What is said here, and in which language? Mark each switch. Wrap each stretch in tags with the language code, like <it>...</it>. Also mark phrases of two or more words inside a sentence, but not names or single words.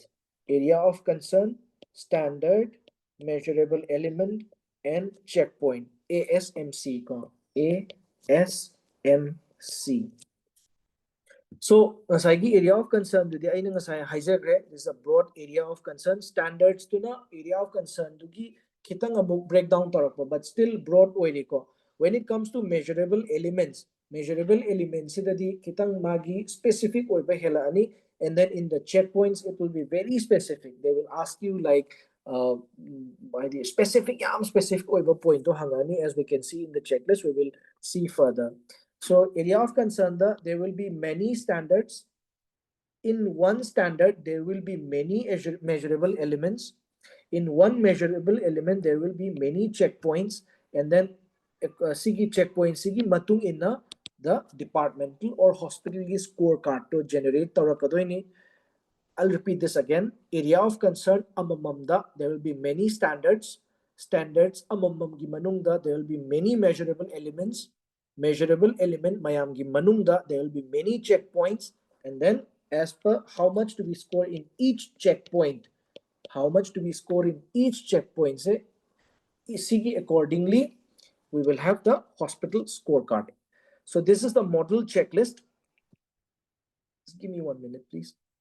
<en>Area of concern, standard, measurable element, and checkpoint. ASMC. ASMC.</en> <mni>So, ngasaygi</mni> <en>area of concern</en> <mni>dudi aina ngasay hijackre.</mni> <en>This is a broad area of concern.</en> <mni>Standards to na</mni> <en>area of concern</en> <mni>dugi kitang amuk breakdown tarakpa,</mni> <en>but still broad oiriko. When it comes to measurable elements</en> <mni>sidadi kitang magi specific oiba hela ani,</mni> <en>and then in the checkpoints it will be very specific. They will ask you like by the specific oiba point</en> <mni>to hangani,</mni> <en>as we can see in the checklist. We will see further. So area of concern, there will be many standards. In one standard, there will be many measurable elements. In one measurable element, there will be many checkpoints. And then sigi checkpoint,</en> <mni>sigi matung inna</mni> <en>the departmental or hospital scorecard to generate tawakadoini. I'll repeat this again. Area of concern amamamda, there will be many standards.</en> <mni>Standards amamam gi manungda,</mni> <en>there will be many measurable elements. Measurable element</en> <mni>mayamgi manungda,</mni> <en>there will be many checkpoints. And then as per how much do we score in each checkpoint, say, ECG accordingly, we will have the hospital scorecard. So this is the model checklist. Just give me 1 minute, please.</en>